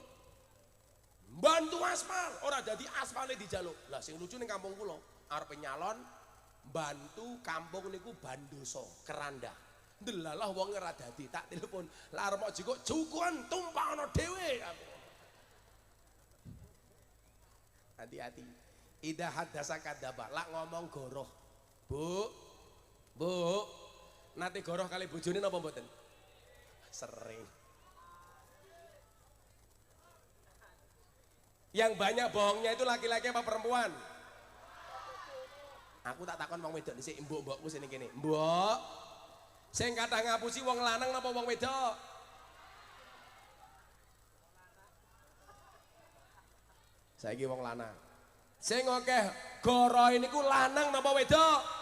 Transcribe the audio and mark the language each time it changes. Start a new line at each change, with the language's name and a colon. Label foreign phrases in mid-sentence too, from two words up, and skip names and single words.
Javanese: Bantu aspal, ora dadi aspalnya dijaluk. Lah sing lucu ning kampung kula, arep nyalon bantu kampung niku Bandoso, Keranda. Delalah wong ora dadi, tak telepon. Lah arep jikuk jukuan tumpakno dhewe.
Indonesian: Hati-hati.
Arabic: إذا حدث كذب,
Javanese: lak ngomong goroh. Bu, nate goroh kali bojone napa mboten? Sering.
Indonesian: Yang banyak bohongnya itu laki-laki apa perempuan?
Javanese: Aku tak takon wong wedok dhisik, mbok-mbokku sini kene. Mbok. Sing kathah ngapusi wong lanang napa wong wedok? Saiki wong lanang. Sing akeh gorohe niku lanang napa wedok?